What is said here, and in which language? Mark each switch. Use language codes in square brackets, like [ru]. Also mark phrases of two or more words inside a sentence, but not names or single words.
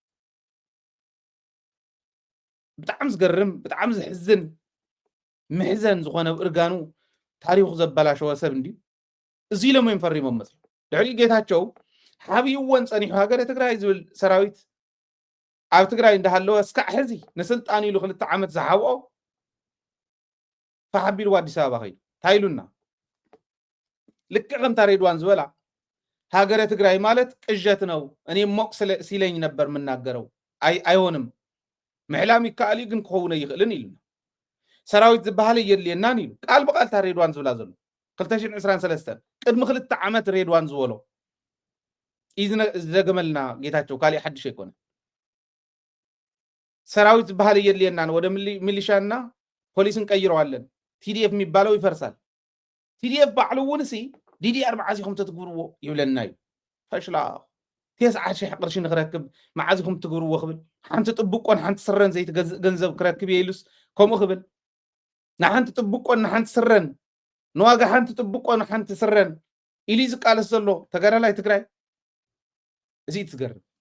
[ti] ብጣዕሚ ዝገርም ብጣዕሚ ዝሕዝን ምሕዘን ዝኾነ እርጋኑ ታሪኹ ዘበላሸወ ሰብ እንዲ እዚ ኢሎም እዮም ፈሪሞም መፅኦም ድሕሪ ጌታቸው ሓብይዎን ፀኒሑ ሃገረ ትግራይ ዝብል ሰራዊት ኣብ ትግራይ እንዳሃለወ እስካዕ ሕዚ ንስልጣን ኢሉ 2 ዓመት ዝሓብኦ ፈሓቢሉ ኣዲስ ኣበባ ኸይዱ ታይሉና ልክዕ ከምታ ሬድዋን ዝበላ ሃገረ ትግራይ ማለት [am] ቅዠት ነው እኔ ሞቅ ሲለኝ ነበር የምናገረው አይሆንም [ti] ምሕላም ይከኣል ግን ክኸውን ይኽእልን ኢሉና ሰራዊት ዝበሃል የድልየናን ኢሉ ቃል በቃል ታ ሬድዋን ዝብላ ዘሎ 2023 ቅድሚ 2 ዓመት ሬድዋን ዝበሎ ዝደገመልና ጌታቸው ካሊእ ሓድሽ ኣይኮነ ሰራዊት ዝበሃል የድልየናን [am] ወደ ሚሊሻና ፖሊስን ቀይረዋለን ቲዲኤፍ የሚባለው ይፈርሳል [ti] ቲዲኤፍ ባዕሉ እውን ሲ ዲዲአር መዓዚኹም ተትግብርዎ ይብለና እዩ ፈሽላ 9,000 ቅርሺ ንክረክብ መዓዚኹም ትግብርዎ ክብል ሓንቲ ጥብቆን ሓንቲ ስረን ዘይትገዝእ ገንዘብ ክረክብ የኢሉስ ከምኡ ክብል ንሓንቲ ጥብቆን ንሓንቲ ስረን ንዋጋ ሓንቲ ጥብቆን ሓንቲ ስረን ኢሉ ዝቃለስ ዘሎ ተጋዳላይ ትግራይ እዚ ትገርም